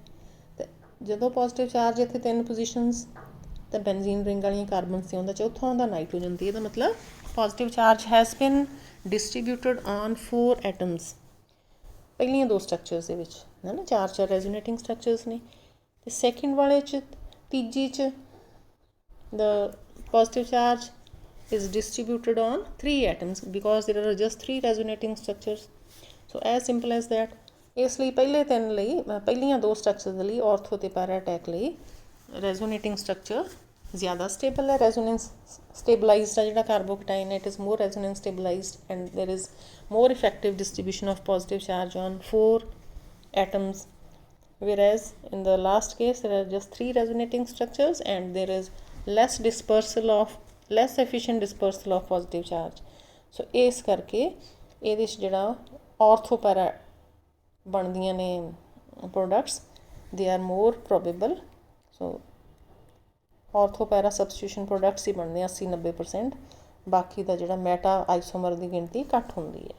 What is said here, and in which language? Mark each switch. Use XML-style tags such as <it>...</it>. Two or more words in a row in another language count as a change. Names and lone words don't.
<pa>ਅਤੇ ਜਦੋਂ</pa> <en>positive charge</en> <pa>ਇੱਥੇ 3 ਪੋਜੀਸ਼ਨਸ, ਤਾਂ</pa> <en>benzene ring</en> <pa>ਵਾਲੀਆਂ ਕਾਰਬਨ 'ਤੇ ਆਉਂਦਾ, ਚੌਥਾ ਆਉਂਦਾ ਨਾਈਟ੍ਰੋਜਨ 'ਤੇ। ਇਹਦਾ ਮਤਲਬ</pa> <en>positive charge has been distributed on 4 atoms.</en> <pa>ਪਹਿਲੀਆਂ 2 ਸਟਰਕਚਰਸ ਦੇ ਵਿੱਚ, ਹੈ ਨਾ, 4</pa> <en>resonating structures</en> <pa>ਨੇ। ਅਤੇ ਸੈਕਿੰਡ ਵਾਲੇ 'ਚ, ਤੀਜੀ 'ਚ</pa> <en>the positive charge is distributed on 3 atoms because there are just 3 resonating structures. So as simple as that.</en> <pa>ਇਸ ਲਈ ਪਹਿਲੇ 3 ਲਈ, ਪਹਿਲੀਆਂ 2 ਸਟਰਕਚਰ ਦੇ ਲਈ ਆਰਥੋ ਅਤੇ</pa> <en>para attack</en> <pa>ਲਈ</pa> <en>resonating structure</en> <pa>ਜ਼ਿਆਦਾ ਸਟੇਬਲ ਹੈ।</pa> <en>resonance stabilized</en> <pa>ਆ ਜਿਹੜਾ ਕਾਰਬੋਕੇਟਾਈਨ,</pa> <en>it is more resonance stabilized and there is more effective distribution of positive charge on 4 atoms, whereas in the last case there are just 3 resonating structures and there is less efficient dispersal of positive charge.</en> <pa>So ਇਸ ਕਰਕੇ ਇਹਦੇ 'ਚ ਜਿਹੜਾ</pa> <en>ortho para</en> <pa>ਬਣਦੀਆਂ ਨੇ ਪ੍ਰੋਡਕਟਸ,</pa> <en>they are more probable.</en> <pa>ਸੋ</pa> <en>ortho para substitution products</en> <pa>ਹੀ ਬਣਦੇ 80-90%, ਬਾਕੀ ਦਾ ਜਿਹੜਾ</pa> <en>meta isomer</en> <pa>ਦੀ ਗਿਣਤੀ ਘੱਟ ਹੁੰਦੀ ਹੈ।</pa>